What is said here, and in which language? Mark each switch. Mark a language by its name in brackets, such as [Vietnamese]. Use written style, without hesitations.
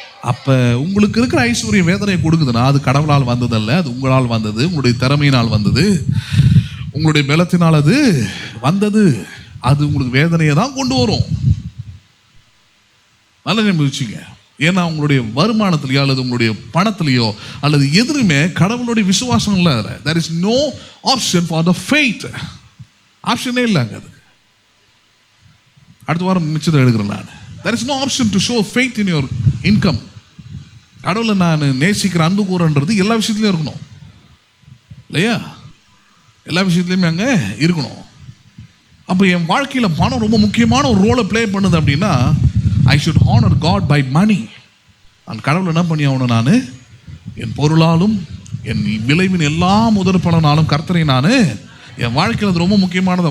[Tamil] அப்ப உங்களுக்கு இருக்கிற ஐஸ்வர்யம் வேதனையை கொடுக்குதுன்னா அது கடவுளால் வந்ததல்ல, அது உங்களால் வந்தது, உங்களுடைய திறமையினால் வந்தது, உங்களுடைய பலத்தினால் அது வந்தது. அது உங்களுக்கு வேதனையை தான் கொண்டு வரும். நல்ல நினைச்சுங்க. ஏன்னா உங்களுடைய வருமானத்திலேயோ அல்லது உங்களுடைய பணத்திலேயோ அல்லது எதுவுமே கடவுளுடைய விசுவாசம் இல்லை. [English] there is no option for the faith. [Tamil] ஆப்ஷனே இல்லைங்க. அது அடுத்த வாரம் மிச்சத்தை எடுக்கிறேன் நான். [English] there is no option to show faith in your income. [Tamil] கடவுளை நான் நேசிக்கிற அன்பு கூறன்றது எல்லா விஷயத்துலையும் இருக்கணும் இல்லையா? எல்லா விஷயத்துலையுமே அங்கே இருக்கணும். அப்போ என் வாழ்க்கையில் பணம் ரொம்ப முக்கியமான ஒரு ரோலை ப்ளே பண்ணுது அப்படின்னா [English] I should honor God by money. [Tamil] நான் கடவுளை என்ன பண்ணி ஆகணும்? நான் என் பொருளாலும் என் விளைவின் எல்லா முதற் பலனாலும் கர்த்தரை நான் என் வாழ்க்கையில் அது ரொம்ப முக்கியமானது.